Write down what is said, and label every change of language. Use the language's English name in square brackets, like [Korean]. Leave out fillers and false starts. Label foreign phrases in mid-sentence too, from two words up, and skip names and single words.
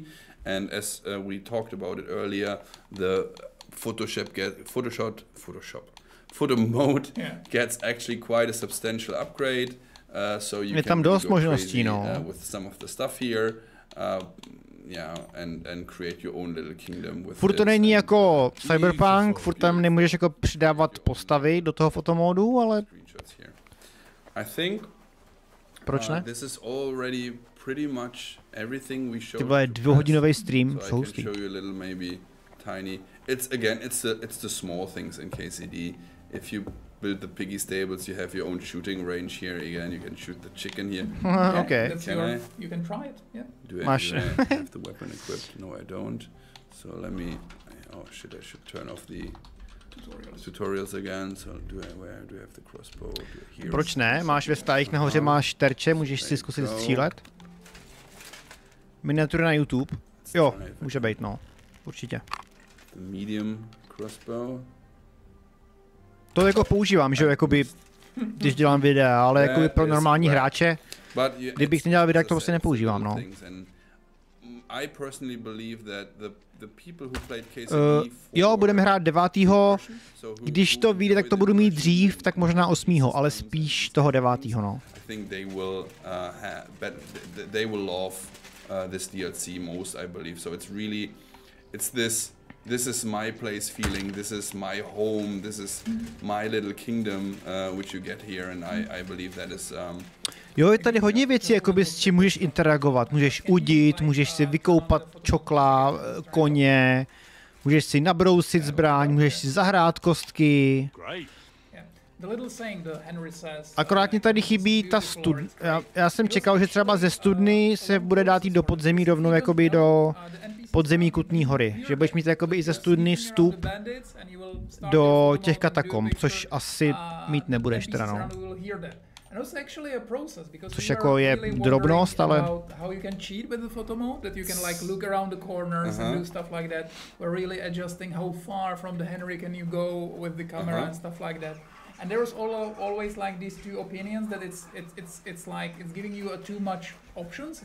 [English] And as we talked about it earlier, the photo mode gets actually quite a substantial upgrade. So you can go crazy with some of the stuff here. And create your own little kingdom with. [Czech] Furt to není jako Cyberpunk, furt tam nemůžeš jako přidávat postavy do toho fotomódu, ale. [English] I think. [Czech] Proč ne? [English] This is already pretty much everything we showed. [Czech] To byl dvouhodinový stream, [English] so I can show you a little maybe tiny. It's the small things in KCD. If you build the piggy stables, you have your own shooting range here. Again, you can shoot the chicken here. Okay. You can try it. Yeah. Do I have the weapon equipped? No, I don't. So let me. Oh shit! I should turn off the tutorials again. So where do I have the crossbow? Here. [Czech] Proč ne? Máš ve stájích nahoře máš terče, můžeš si zkusit střílet. Miniatury na YouTube. Jo, může být, no. Určitě. [English] The medium crossbow. [Czech] To jako používám, že jo, jakoby, když dělám videa, ale jakoby pro normální hráče, kdybych nedělal videa, to vlastně nepoužívám, no. Jo, budeme hrát 9. Když to vyjde, tak to budu mít dřív, tak možná 8. ale spíš toho 9. no. [English] This DLC most, I believe. So it's really, it's this is my place feeling, this is my home, this is my little kingdom, which you get here, and I believe that is. [Czech] Jo, je tady hodně věcí, jakoby, s čím můžeš interagovat. Můžeš udit, můžeš si vykoupat čokla, koně, můžeš si nabrousit zbraň, můžeš si zahrát kostky. Akorát mě tady chybí ta studna. Já jsem čekal, že třeba ze studny se bude dát jít do podzemí rovnou jakoby do podzemí Kutné Hory. Že budeš mít jakoby i ze studny vstup do těch katakomb, což asi mít nebudeš teda, no. [English] And it's actually a process because [Czech] Což [English] we [Czech] jako [English] are [Czech] je [English] really [Czech] drobnost, ale... [English] about how you can cheat with the photo mode, that you can like look around the corners and do stuff like that. We're really adjusting how far from the Henry can you go with the camera and stuff like that. And there's always like these two opinions that it's like it's giving you too much options.